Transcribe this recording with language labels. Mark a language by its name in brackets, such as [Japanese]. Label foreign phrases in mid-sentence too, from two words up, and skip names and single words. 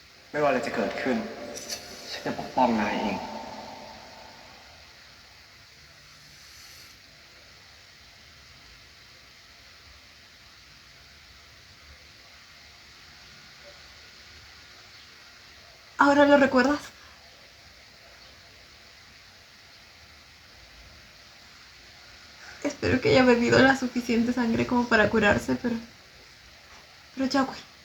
[Thai] ไม่ว่าอะไรจะเกิดขึ้น ฉันจะปกป้องนายเอง [Spanish] ¿Ahora lo recuerdas? Espero que haya bebido la suficiente sangre como para curarse, pero ya, güey.